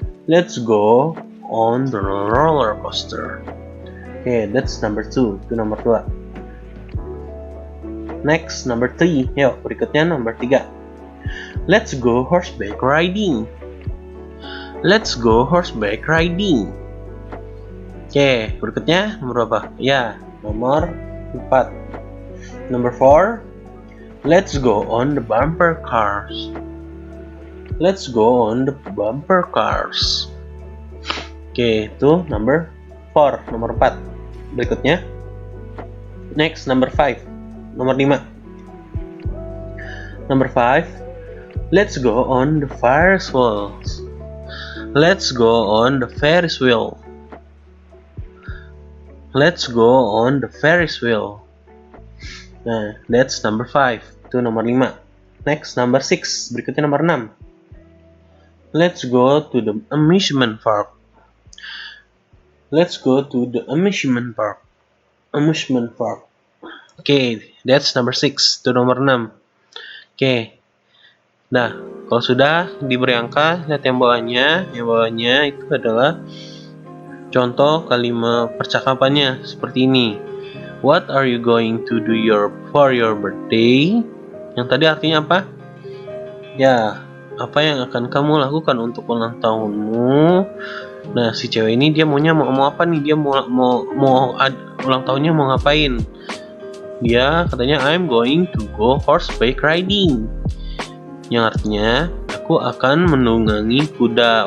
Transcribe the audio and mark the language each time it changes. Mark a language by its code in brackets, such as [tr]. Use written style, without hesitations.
[en] Let's go on the roller coaster. Oke, that's number 2. [id] Itu nomor 2. [en] Next, number 3. [id] Yuk, berikutnya nomor 3. [en] Let's go horseback riding. Let's go horseback riding. [id] Oke, berikutnya nomor berapa? Ya, nomor 4. [en] Number 4. Let's go on the bumper cars. Let's go on the bumper cars. [id] Oke, itu number 4, nomor 4. Berikutnya. [en] Next, number 5. [id] Nomor 5. [en] Number 5. Let's go on the Ferris wheel. Let's go on the Ferris wheel. Let's go on the Ferris wheel. [id] Nah, [en] that's number 5. [id] Itu nomor 5. [en] Next, number 6. [id] Berikutnya nomor 6. [en] Let's go to the amusement park. Let's go to the amusement park. Amusement park. Oke, that's number 6. [id] Itu nomor 6. [en] Oke. [id] Nah, kalau sudah diberi angka, lihat yang bawahnya. Yang bawahnya itu adalah contoh kalimat percakapannya seperti ini. [en] What are you going to do for your birthday? [id] Yang tadi artinya apa? Ya, apa yang akan kamu lakukan untuk ulang tahunmu? Nah, si cewek ini dia maunya mau apa nih? Dia mau ulang tahunnya mau ngapain? Dia katanya [en] I'm going to go horseback riding. [id] yang artinya aku akan menunggangi kuda.